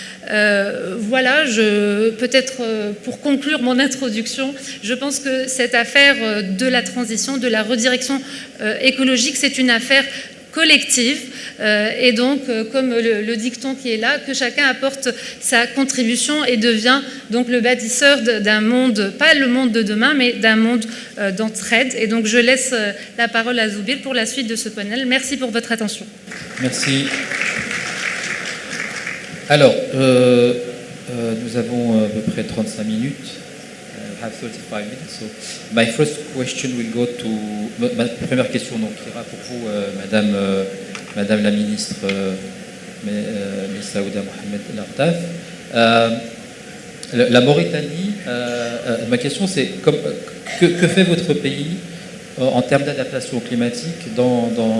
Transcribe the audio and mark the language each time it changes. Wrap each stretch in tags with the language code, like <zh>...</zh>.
<fr>Voilà, peut-être pour conclure mon introduction, je pense que cette affaire de la transition, de la redirection écologique, c'est une affaire collective et donc, comme le dicton qui est là, que chacun apporte sa contribution et devient donc le bâtisseur d'un monde, pas le monde de demain, mais d'un monde d'entraide. Et donc, je laisse la parole à Zoubir pour la suite de ce panel. Merci pour votre attention. Merci. Alors, nous avons à peu près 35 minutes.</fr> <en>Have 35 minutes. So, my first question will go to.</en> <fr>Ma première question donc ira pour vous, Madame la ministre, Miss Saouda Mohamed El Artaf. La Mauritanie. Ma question c'est que fait votre pays en termes d'adaptation climatique dans</fr>